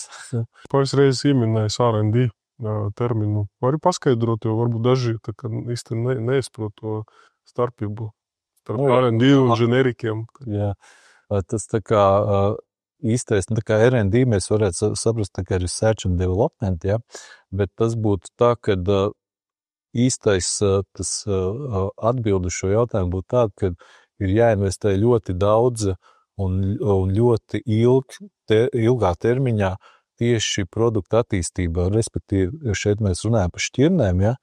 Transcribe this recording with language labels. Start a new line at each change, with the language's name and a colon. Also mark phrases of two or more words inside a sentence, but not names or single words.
Latvian: Pāris reizes ieminējis R&D terminu. Vari paskaidrot, jo varbūt daži tā kā īsti neizprot to starpību starp R&D un ženerikiem. Jā, tas tā kā īstais, tā kā R&D mēs varētu saprast tā kā
English: research and development,
Latvian: ja? Bet tas būtu tā, ka īstais tas atbildu šo jautājumu būtu tāda, ka ir jāinvestē ļoti daudz un ļoti ilgā termiņā tieši produktu attīstībā, respektīvi šeit mēs runājam par šķirnēm, ja?